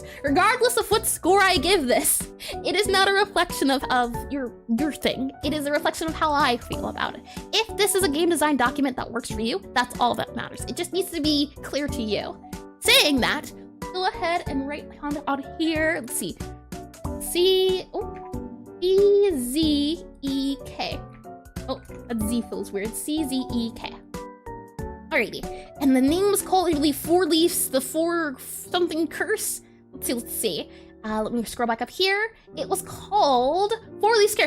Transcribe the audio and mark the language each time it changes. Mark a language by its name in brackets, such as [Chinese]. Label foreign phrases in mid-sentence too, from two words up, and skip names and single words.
[English] Regardless of what score I give this, it is not a reflection of your thing. It is a reflection of how I feel about it. If this is a game design document that works for you, that's all that matters. It just needs to be clear to you. Saying that, go ahead and write on here, let's see. E-Z-E-K. Oh, that Z feels weird. C-Z-E-K. Alrighty. And the name was called, I believe, 4-Leafs, the 4-something curse. Let's see. Let me scroll back up here. It was called 4 Leaf Scares.